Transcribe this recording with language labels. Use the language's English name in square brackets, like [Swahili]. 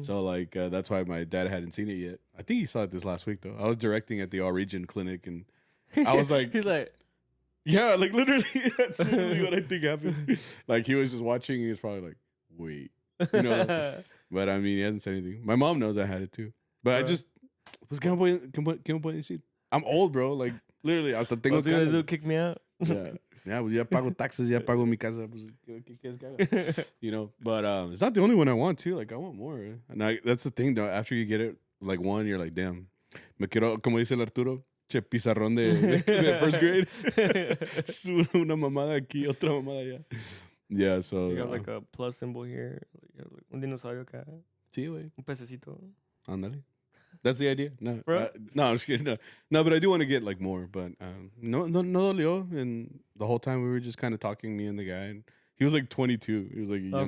[English] So like that's why my dad hadn't seen it yet. I think he saw it this last week though. I was directing at the All Region clinic, and I was like, He's like, yeah, like literally, that's literally what I think happened. Like he was just watching, and he was probably like, "Wait," you know. But I mean, he hasn't said anything. My mom knows I had it too, but I bro. just was [Spanish] que me pueden decir? [English] I'm old, bro. Like literally, [Spanish] hasta tengo [English] What's he gonna do? [Spanish] canas. [English] Kick me out? Yeah, yeah. [Spanish] Pues ya pago taxes, ya pago mi casa. Pues, ¿qué quieres que haga? [English] You know. But it's not the only one I want too. Like I want more, and that's the thing though. After you get it, like one, you're like, damn. [Spanish] Me quiero, como dice el Arturo. Che, pizarrón de first grade. Una mamada aquí, otra mamada allá. [English] Yeah, so. You got like a plus symbol here. You got, like, [Spanish] un dinosaurio acá. Sí, güey. Un pececito. [English] Ándale. That's the idea. No, Bro. no, I'm just kidding. No, but I do want to get like more. But [Spanish] no dolió. [English] And the whole time we were just kind of talking, me and the guy. And he was like 22. He was like a young